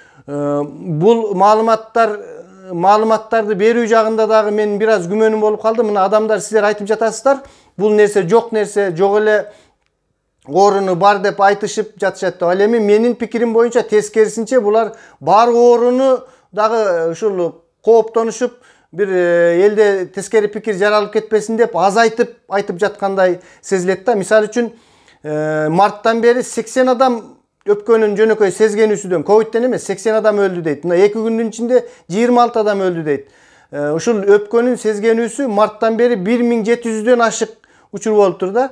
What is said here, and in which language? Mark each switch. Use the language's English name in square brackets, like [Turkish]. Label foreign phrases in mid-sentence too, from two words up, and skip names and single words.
[Kyrgyz] Бул маалыматтарды берүү жагында дагы мен бир аз күмөнүм болуп калды. Мына адамдар, сиздер айтып жатасыздар, бул нерсе жок, жок эле ооруну бар деп айтышып жатышат. Ал эми менин пикирим боюнча тескерисинче булар бар ооруну дагы ушул кооптонушуп, bir elde teskeri pikir jaralып ketпесин деп азайтып айтып жаткандай сезилет да. Мисалы үчүн марттан бери 80 адам өпкөнүн жөнөкөй сезгенүүсүдөн, ковидтен эмес, 80 адам өлдү дейт. Мына 2 күндүн ичинде 26 адам өлдү дейт. Ушул өпкөнүн сезгенүүсү марттан бери 1700дөн ашык учур болуп тур да.